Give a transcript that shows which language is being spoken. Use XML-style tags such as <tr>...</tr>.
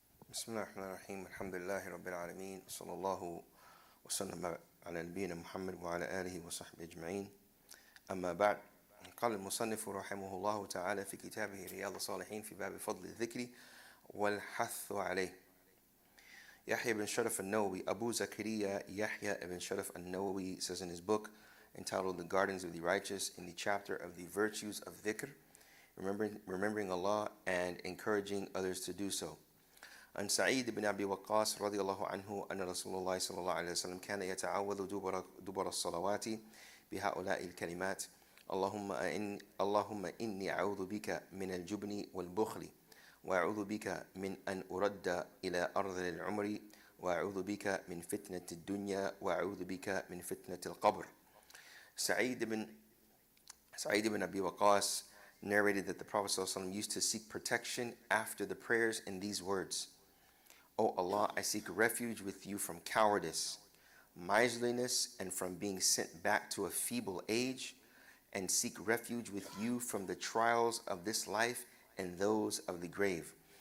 <ar>بسم الله الرحمن الرحيم الحمد لله رب العالمين صلى الله وسلم على نبينا محمد وعلى آله وصحبه أجمعين أما بعد. قال المصنف رحمه الله تعالى في كتابه رياض الصالحين في باب فضل الذكر والحث عليه.</ar> <en>Yahya ibn Sharaf al-Nawawi, Abu Zakaria Yahya ibn Sharaf al-Nawawi says in his book entitled The Gardens of the Righteous, in the chapter of the virtues of dhikr, remembering Allah and encouraging others to do so.</en> <ar>عن سعيد بن أبي وقاص رضي الله عنه أن رسول الله صلى الله عليه وسلم كان يتعوذ دبر الصلوات بهؤلاء الكلمات: اللهم إني أعوذ بك من الجبن والبخل، وأعوذ بك من أن أرد إلى أرض العمر، وأعوذ بك من فتنة الدنيا، وأعوذ بك من فتنة القبر.</ar> <en>Sa'id ibn Abi Waqqas narrated that the Prophet ﷺ used to seek protection after the prayers in these words: O Allah, I seek refuge with you from cowardice, miserliness, and from being sent back to a feeble age, and seek refuge with you from the trials of this life and those of the grave.</en>